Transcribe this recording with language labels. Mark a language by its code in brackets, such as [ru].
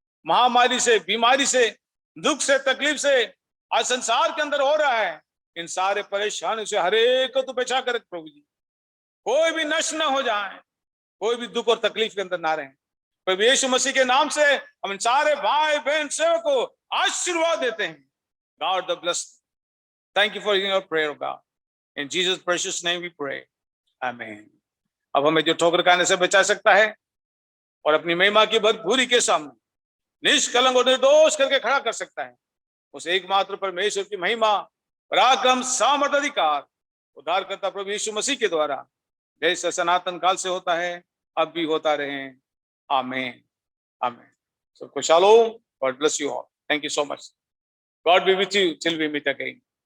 [hi] महामारी से, बीमारी से, दुख से, तकलीफ से आज संसार के अंदर हो रहा है, इन सारे परेशानियों से हर एक को तू बचा कर प्रभु जी। कोई भी नष्ट ना हो जाए, कोई भी दुख और तकलीफ के अंदर ना रहे। प्रभु यीशु मसीह के नाम से हम इन सारे भाई बहन सेवक को आशीर्वाद देते हैं। [en] God bless. Thank you for hearing our prayer, God. In Jesus' precious name we pray. Amen. [hi] अब हमें जो ठोकर खाने से बचा सकता है और अपनी महिमा की भरपूरी के सामने निष्कलंक और निर्दोष करके खड़ा कर सकता है, उस एकमात्र परमेश्वर की महिमा, पराक्रम, सामर्थ्य, अधिकार उद्धारकर्ता प्रभु यीशु मसीह के द्वारा जैसे सनातन काल से होता है, अब भी होता रहे। आमीन, आमीन। सबको shalom. [en] God bless you all. Thank you so much. God be with you till we meet again.